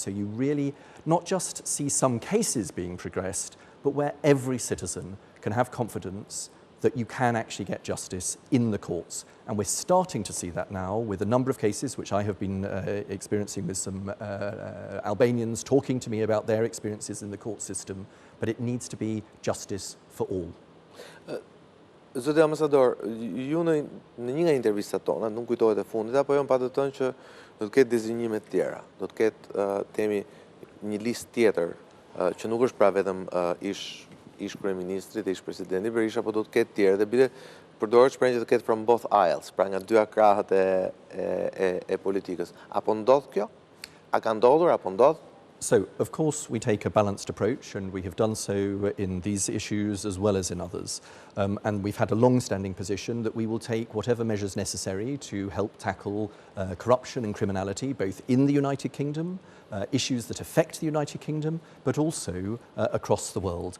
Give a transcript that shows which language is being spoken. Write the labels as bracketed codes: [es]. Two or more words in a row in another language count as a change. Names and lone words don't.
[en] So you really not just see some cases being progressed, but where every citizen can have confidence that you can actually get justice in the courts. And we're starting to see that now with a number of cases which I have been experiencing with some Albanians talking to me about their experiences in the court system. But it needs to be justice for all. [sq] Zoti ambasador, ju në një nga intervistat tona, nuk kujtohet e fundit, apo jo më patë të thënë që do të ketë dizinjime të tjera, do të ketë temi një listë tjetër që nuk është pra vetëm ish kryeministrit, ish presidenti Berisha, po do të ketë tjerë dhe bile përdoret shprehja që do të ketë [en] from both aisles, [sq] pra nga dy krahët e politikës. Apo ndodh kjo? A ka ndodhur apo ndodh? [en] So, of course, we take a balanced approach, and we have done so in these issues as well as in others. And we've had a long-standing position that we will take whatever measures necessary to help tackle corruption and criminality, both in the United Kingdom, issues that affect the United Kingdom, but also across the world.